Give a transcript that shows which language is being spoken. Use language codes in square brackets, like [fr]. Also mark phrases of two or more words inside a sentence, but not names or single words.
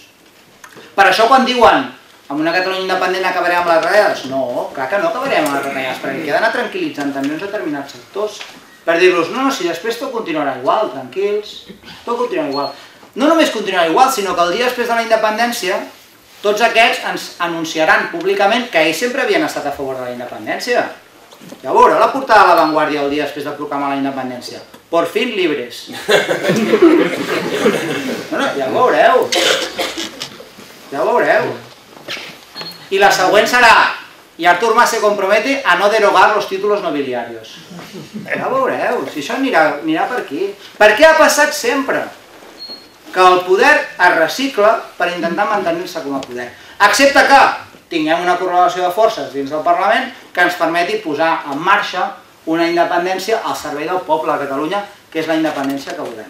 [ca] Per això quan diuen amb una Catalunya independent acabarem amb les retallades, no, clar que no acabarem amb les retallades, perquè queda d'anar tranquil·litzant també uns determinats sectors, per dir-los, no, si després tot continuarà igual, tranquils, tot continuarà igual. No només continuarà igual, sinó que el dia després de la independència, tots aquests ens anunciaran públicament que ells sempre havien estat a favor de la independència. Ja veureu la portada de La Vanguardia el dia després de proclamar la independència. [es] Por fin libres. [ca] Bueno, ja ho veureu. Ja ho veureu. I la següent serà, i Artur Mas [es] se compromete a no derogar los títulos nobiliarios. [ca] Ja ho veureu, si això anirà per aquí. Per què ha passat sempre? Que el poder es recicla per intentar mantenir-se com a poder. Excepte que tinguem una correlació de forces dins del Parlament que ens permeti posar en marxa una independència al servei del poble de Catalunya, que és la independència que volem.